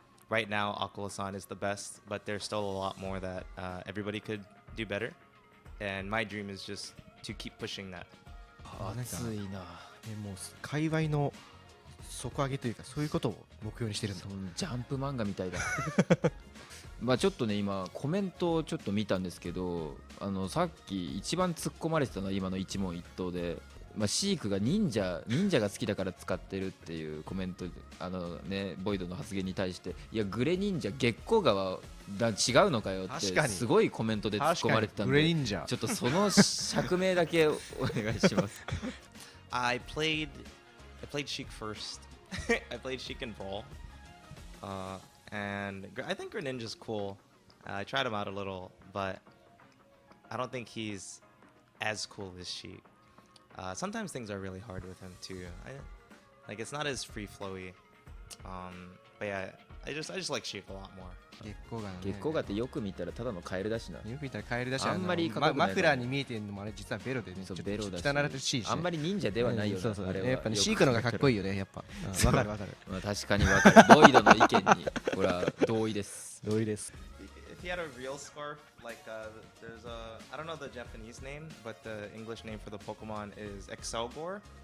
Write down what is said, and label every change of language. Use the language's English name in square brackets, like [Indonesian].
[English] Like right now, Akula-san is the best, but there's still a lot more that everybody could do better. And my dream is just to keep pushing that. [Japanese] 熱いなもう界隈の底上げというかそういうことを目標にしてるんだそのジャンプ漫画みたいだまあちょっとね今コメントをちょっと見たんですけどさっき一番突っ込まれてたのは今の一問一答で、まあ、シークが忍者が好きだから使ってるっていうコメントねボイドの発言に対していやグレ忍者月光川違うのかよって確かにすごいコメントで突っ込まれてたんグレで忍者ちょっとその釈明だけお願いします [English] I played Sheik first. I played Sheik in Brawl. And I think Greninja's cool. I tried him out a little, but I don't think he's as cool as Sheik. Sometimes things are really hard with him too. Like it's not as free flowy. But yeah, I just like Sheik a lot more. [Japanese] 月光がね月光川ってよく見たらただのカエルだしなよく見たらカエルだしあんまりかっこよくないマフラーに見えてるのもあれ実はベロでねそうちょっベロだしと汚らしいしあんまり忍者ではないよな、そうそうあれはやっぱねシークのがかっこいいよねやっぱわかるわかるまあ確かにわかるボイドの意見にこれは同意です同意です [English] If he had a real scarf, like there's I don't know the Japanese name, but the English name for the Pokemon is Excelgor.